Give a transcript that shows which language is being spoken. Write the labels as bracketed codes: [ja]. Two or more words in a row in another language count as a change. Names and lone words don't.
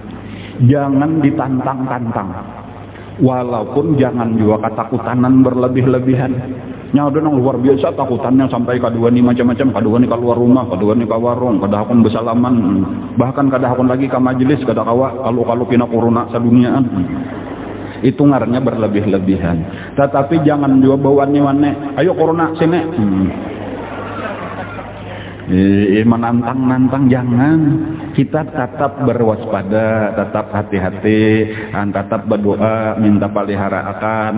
[bjn] Jangan ditantang-tantang, walaupun jangan juga ketakutan berlebih-lebihan. Nya ada nang luar biasa takutannya sampai kadua nih macam-macam, kadua nih keluar rumah, kadua nih ke warung, kada hakun bersalaman, bahkan kada hakun lagi ke majelis, kada kawa kalau pina corona saduniaan. Itu ngarannya berlebih-lebihan. Tetapi jangan juga bawa-wane, ayo corona sini. Menantang-nantang jangan. Kita tetap berwaspada, tetap hati-hati, tetap berdoa, minta peliharaan.